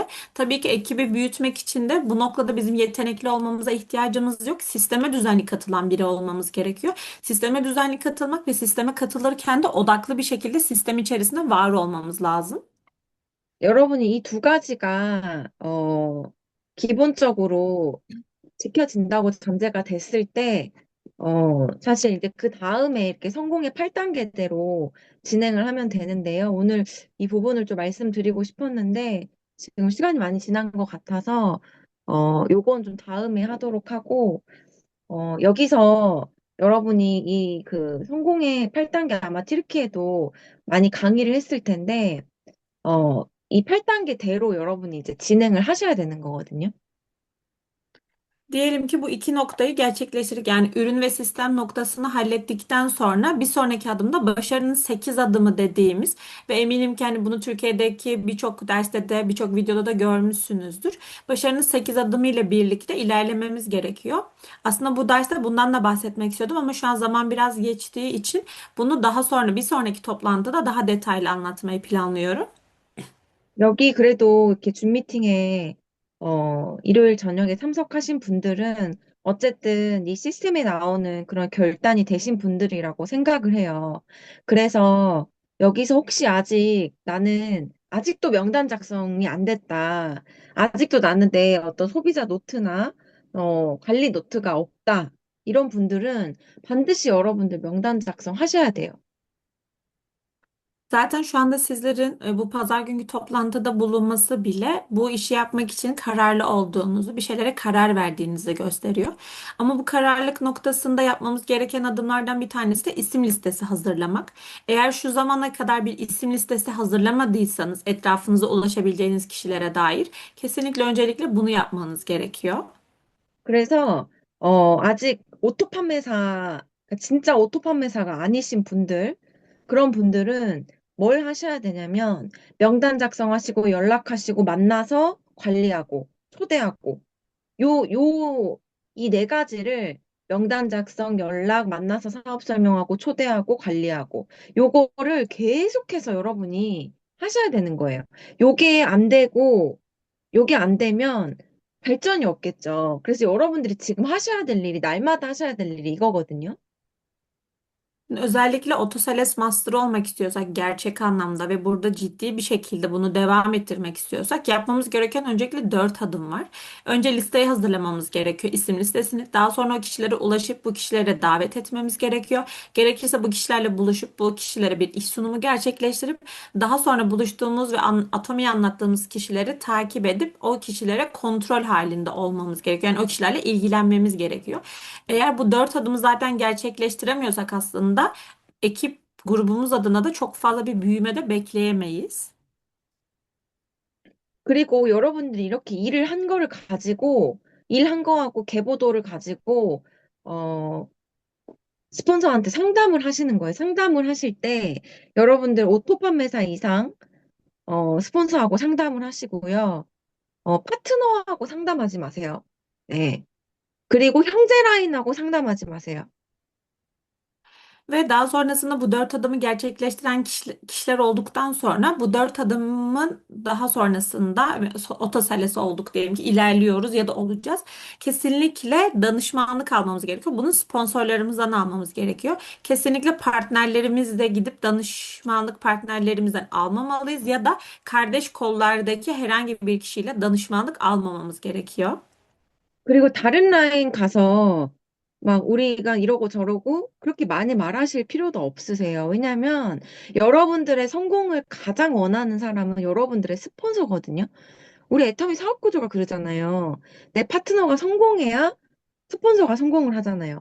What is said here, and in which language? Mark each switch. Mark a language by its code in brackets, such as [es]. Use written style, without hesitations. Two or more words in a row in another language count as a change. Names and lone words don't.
[tr] Tabii ki ekibi büyütmek için de bu noktada bizim yetenekli olmamıza ihtiyacımız yok. Sisteme düzenli katılan biri olmamız gerekiyor. Sisteme düzenli katılmak ve sisteme katılırken de odaklı bir şekilde sistem içerisinde var olmamız lazım. [ko] 여러분이 이 두 가지가 기본적으로 지켜진다고 전제가 됐을 때 사실 이제 그 다음에 이렇게 성공의 8단계대로 진행을 하면 되는데요. 오늘 이 부분을 좀 말씀드리고 싶었는데 지금 시간이 많이 지난 것 같아서 요건 좀 다음에 하도록 하고 여기서 여러분이 이 그 성공의 8단계 아마 튀르키예도 많이 강의를 했을 텐데, 이 8단계대로 여러분이 이제 진행을 하셔야 되는 거거든요. [tr] Diyelim ki bu iki noktayı gerçekleştirdik. Yani ürün ve sistem noktasını hallettikten sonra bir sonraki adımda başarının 8 adımı dediğimiz ve eminim ki hani bunu Türkiye'deki birçok derste de birçok videoda da görmüşsünüzdür. Başarının 8 adımı ile birlikte ilerlememiz gerekiyor. Aslında bu derste bundan da bahsetmek istiyordum ama şu an zaman biraz geçtiği için bunu daha sonra bir sonraki toplantıda daha detaylı anlatmayı planlıyorum. [ko] 여기 그래도 이렇게 줌 미팅에 일요일 저녁에 참석하신 분들은 어쨌든 이 시스템에 나오는 그런 결단이 되신 분들이라고 생각을 해요. 그래서 여기서 혹시 아직 나는 아직도 명단 작성이 안 됐다. 아직도 나는 내 어떤 소비자 노트나 관리 노트가 없다. 이런 분들은 반드시 여러분들 명단 작성하셔야 돼요. [tr] Zaten şu anda sizlerin bu pazar günkü toplantıda bulunması bile bu işi yapmak için kararlı olduğunuzu, bir şeylere karar verdiğinizi gösteriyor. Ama bu kararlılık noktasında yapmamız gereken adımlardan bir tanesi de isim listesi hazırlamak. Eğer şu zamana kadar bir isim listesi hazırlamadıysanız etrafınıza ulaşabileceğiniz kişilere dair kesinlikle öncelikle bunu yapmanız gerekiyor. [ko] 그래서 아직 오토 판매사, 그러니까 진짜 오토 판매사가 아니신 분들, 그런 분들은 뭘 하셔야 되냐면 명단 작성하시고 연락하시고 만나서 관리하고 초대하고 이 네 가지를 명단 작성, 연락, 만나서 사업 설명하고 초대하고 관리하고 요거를 계속해서 여러분이 하셔야 되는 거예요. 요게 안 되고 요게 안 되면 발전이 없겠죠. 그래서 여러분들이 지금 하셔야 될 일이, 날마다 하셔야 될 일이 이거거든요. [tr] Özellikle otosales master olmak istiyorsak gerçek anlamda ve burada ciddi bir şekilde bunu devam ettirmek istiyorsak yapmamız gereken öncelikle 4 adım var. Önce listeyi hazırlamamız gerekiyor, isim listesini. Daha sonra o kişilere ulaşıp bu kişilere davet etmemiz gerekiyor. Gerekirse bu kişilerle buluşup bu kişilere bir iş sunumu gerçekleştirip daha sonra buluştuğumuz ve Atomi'yi anlattığımız kişileri takip edip o kişilere kontrol halinde olmamız gerekiyor. Yani o kişilerle ilgilenmemiz gerekiyor. Eğer bu 4 adımı zaten gerçekleştiremiyorsak aslında ekip grubumuz adına da çok fazla bir büyüme de bekleyemeyiz. [ko] 그리고 여러분들이 이렇게 일을 한 거를 가지고, 일한 거하고 계보도를 가지고, 어, 스폰서한테 상담을 하시는 거예요. 상담을 하실 때 여러분들 오토 판매사 이상 스폰서하고 상담을 하시고요. 파트너하고 상담하지 마세요. 네. 그리고 형제 라인하고 상담하지 마세요. [tr] Ve daha sonrasında bu 4 adımı gerçekleştiren kişiler olduktan sonra bu 4 adımın daha sonrasında otosalesi olduk diyelim ki ilerliyoruz ya da olacağız. Kesinlikle danışmanlık almamız gerekiyor. Bunu sponsorlarımızdan almamız gerekiyor. Kesinlikle partnerlerimizle gidip danışmanlık partnerlerimizden almamalıyız ya da kardeş kollardaki herhangi bir kişiyle danışmanlık almamamız gerekiyor. [ko] 그리고 다른 라인 가서 막 우리가 이러고 저러고 그렇게 많이 말하실 필요도 없으세요. 왜냐면 여러분들의 성공을 가장 원하는 사람은 여러분들의 스폰서거든요. 우리 애터미 사업 구조가 그러잖아요. 내 파트너가 성공해야 스폰서가 성공을 하잖아요.